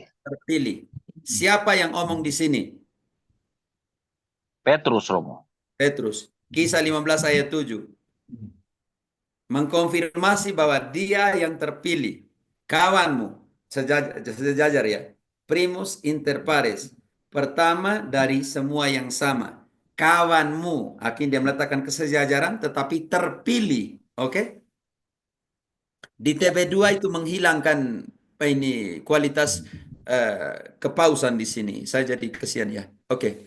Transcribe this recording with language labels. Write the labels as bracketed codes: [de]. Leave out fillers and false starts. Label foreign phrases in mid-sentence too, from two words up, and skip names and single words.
[id] terpilih. Siapa yang omong di sini? Petrus Romo. Petrus. Kisah 15 ayat 7. Mengkonfirmasi bahwa dia yang terpilih. Kawanmu. Sejajar ya. [la] Primus inter pares. [id] Pertama dari semua yang sama. Kawanmu. Akhirnya dia meletakkan kesejajaran tetapi terpilih. Oke? Di TB2 itu menghilangkan ini kualitas kepausan di sini. Saya jadi kesian ya. Oke.